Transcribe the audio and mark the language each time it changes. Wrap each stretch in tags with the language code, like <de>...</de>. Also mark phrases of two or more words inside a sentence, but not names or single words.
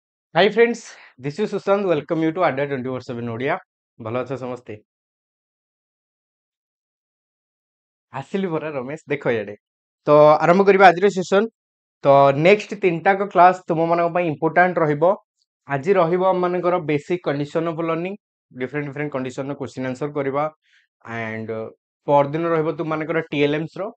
<en>Hi friends, this is Sushant. Welcome you to Oddia 24/7 Odia.</en> <or>ଭଲ ଅଛ ସମସ୍ତେ? ଆସିଲି ପରା ରମେଶ ଦେଖ ଇଆଡେ। ତ ଆରମ୍ଭ କରିବା ଆଜିର ସେସନ। ତ ନେକ୍ସଟ ତିନିଟାକ କ୍ଲାସ ତୁମ ମାନଙ୍କ ପାଇଁ ଇମ୍ପୋର୍ଟାଣ୍ଟ ରହିବ। ଆଜି ରହିବ ଆମ ମାନଙ୍କର</or> <en>basic condition of learning, different condition</en> <or>ର</or> <en>question answer</en> <or>କରିବା ଆଣ୍ଡ ପରଦିନ ରହିବ ତୁମ ମାନଙ୍କର TLMs ର।</or>